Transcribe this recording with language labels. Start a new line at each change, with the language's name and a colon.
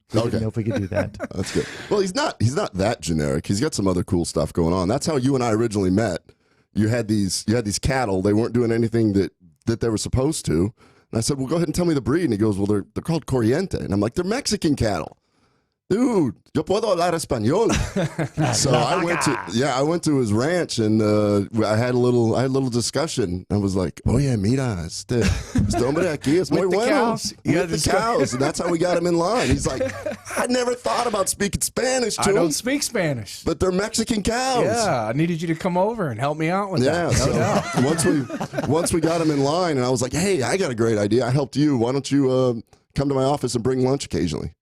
English: We didn't know if we could do that. That's good. Well, he's not that generic. He's got some other cool stuff going on. That's how you and I originally met. You had these cattle. They weren't doing anything that they were supposed to. And I said, well, go ahead and tell me the breed. And he goes, well, they're called Corriente. And I'm like, they're Mexican cattle.
Spanish: Dude, yo puedo hablar español.
English: So I went to his ranch and I had a little discussion. I was like,
Spanish: oye, mira, este hombre aquí es muy bueno.
English: With the cows. And that's how we got him in line. He's like, I never thought about speaking Spanish to him. I don't speak Spanish. But they're Mexican cows. Yeah, I needed you to come over and help me out with that. Yeah, so once we got him in line and I was like, hey, I got a great idea. I helped you. Why don't you come to my office and bring lunch occasionally?